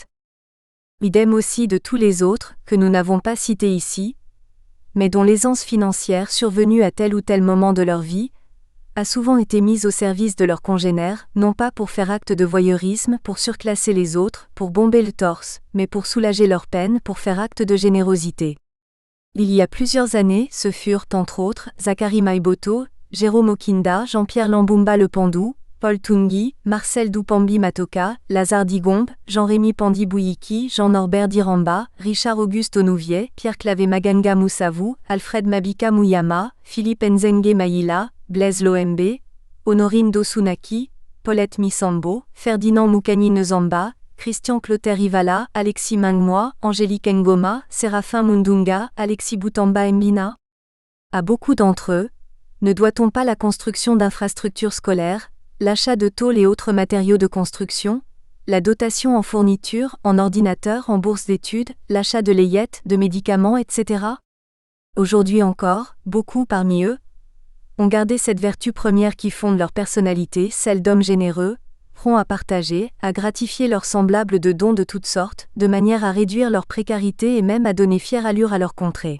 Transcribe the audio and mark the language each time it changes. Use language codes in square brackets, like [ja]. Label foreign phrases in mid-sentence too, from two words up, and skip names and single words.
[fr] Idem aussi de tous les autres, que nous n'avons pas cités ici, mais dont l'aisance financière survenue à tel ou tel moment de leur vie, a souvent été mise au service de leurs congénères, non pas pour faire acte de voyeurisme, pour surclasser les autres, pour bomber le torse, mais pour soulager leur peine, pour faire acte de générosité. Il y a plusieurs années, ce furent, entre autres, Zachary Maïboto, Jérôme Okinda, Jean-Pierre Lambumba Le Pandou, Paul Tungi, Marcel Doupambi Matoka, Lazare Digombe, Jean-Rémy Pandi Bouyiki, Jean-Norbert Diramba, Richard Auguste Onouvier, Pierre Clavé Maganga Moussavou, Alfred Mabika Mouyama, Philippe Nzenge Maïla, Blaise Lohembe, Honorine Dosunaki, Paulette Misambo, Ferdinand Moukani Nezamba, Christian Clotaire Ivala, Alexis Mingmois, Angélique Ngoma, Séraphin Mundunga, Alexis Boutamba Mbina. À beaucoup d'entre eux, ne doit-on pas la construction d'infrastructures scolaires, l'achat de tôles et autres matériaux de construction, la dotation en fournitures, en ordinateurs, en bourses d'études, l'achat de layettes, de médicaments, etc. Aujourd'hui encore, beaucoup parmi eux ont gardé cette vertu première qui fonde leur personnalité, celle d'hommes généreux, prompts à partager, à gratifier leurs semblables de dons de toutes sortes, de manière à réduire leur précarité et même à donner fière allure à leur contrée.